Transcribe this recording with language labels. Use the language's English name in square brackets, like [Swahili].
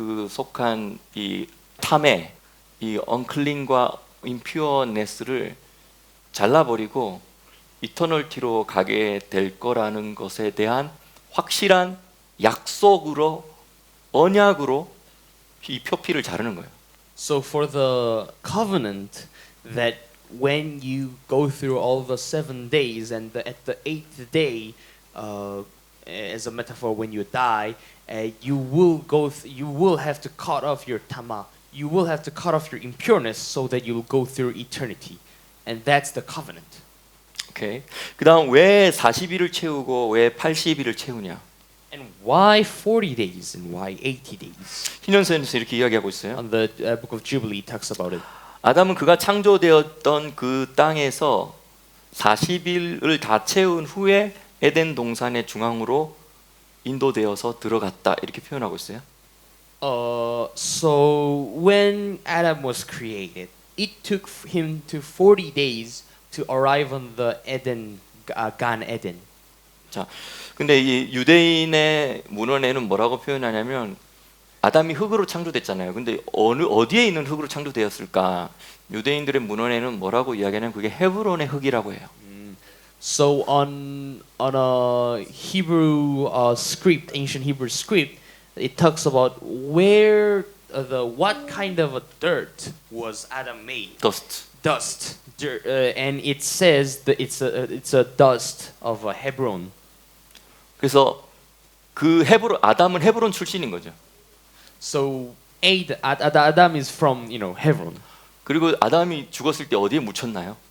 [Korean] 속한 이 탐에 이 unclean과 impureness를 잘라버리고 이터널티로 가게 될 거라는 것에 대한 확실한 약속으로 언약으로 이 표피를 자르는 거예요. [English] So for the covenant that when you go through all the 7 days and at the 8th day, as a metaphor, when you die, you will have to cut off your tama. You will have to cut off your impureness so that you will go through eternity, and that's the covenant. [Korean] 오케이. 그다음 왜 40일을 채우고 왜 80일을 채우냐? [English] And why 40 days and why 80 days? [Korean] 신현서에서 이렇게 이야기하고 있어요. [English] On the book of Jubilee talks about it. [Korean] 아담은 그가 창조되었던 그 땅에서 40일을 다 채운 후에 에덴 동산의 중앙으로 인도되어서 들어갔다 이렇게 표현하고 있어요. [English] So when Adam was created, it took him to 40 days to arrive on the Gan Eden. [Korean] 자, 근데 이 유대인의 문헌에는 뭐라고 표현하냐면 아담이 흙으로 창조됐잖아요. 근데 어디에 있는 흙으로 창조되었을까? 유대인들의 문헌에는 뭐라고 이야기하냐면 그게 헤브론의 흙이라고 해요. [English] So on a Hebrew script, ancient Hebrew script, it talks about where what kind of a dirt was Adam made? Dust. And it says that it's a dust of Hebron. [Korean] 그래서 그 아담은 헤브론 출신인 거죠. [English] So Adam is from Hebron. [Korean] 그리고 아담이 죽었을 때 어디에 묻혔나요?